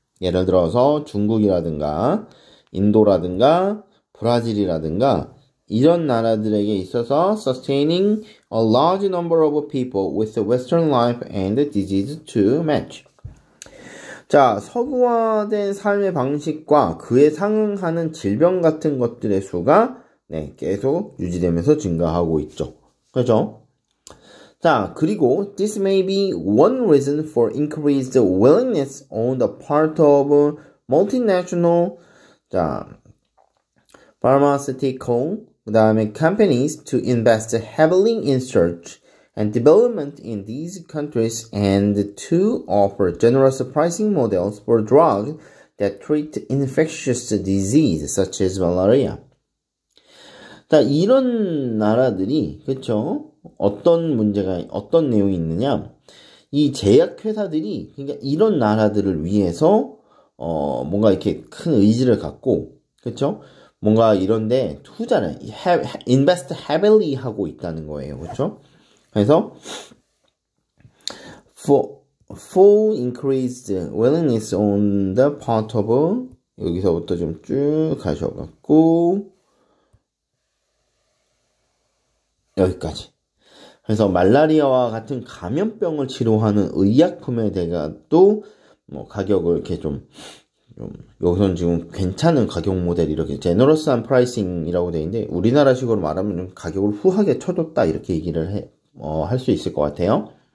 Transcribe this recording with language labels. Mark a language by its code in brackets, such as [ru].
[ko] 예를 들어서 중국이라든가 인도라든가 브라질이라든가 이런 나라들에게 있어서 [en] sustaining a large number of people with a Western life and disease to match. [ko] 자, 서구화된 삶의 방식과 그에 상응하는 질병 같은 것들의 수가 계속 유지되면서 증가하고 있죠. 그죠? 자, 그리고 [en] this may be one reason for increased willingness on the part of multinational pharmaceutical [ko] 그 다음에 [en] companies to invest heavily in research and development in these countries and to offer generous pricing models for drugs that treat infectious disease such as malaria. [ko] 자, 이런 나라들이 그쵸? 어떤 내용이 있느냐? 이 제약회사들이 그러니까 이런 나라들을 위해서 뭔가 이렇게 큰 의지를 갖고 그쵸? 뭔가 이런데 투자를 [en] invest heavily [ko] 하고 있다는 거예요. 그렇죠? 그래서 [en] for increased willingness on the part of [ko] 여기서부터 좀 쭉 가셔갖고 여기까지. 그래서 말라리아와 같은 감염병을 치료하는 의약품에 대가 또 뭐 가격을 이렇게 좀 여기서는 지금 괜찮은 가격 모델 이렇게 제너러스한 프라이싱이라고 되어 있는데 우리나라식으로 말하면 좀 가격을 후하게 쳐줬다 이렇게 얘기를 할 수 있을 것 같아요.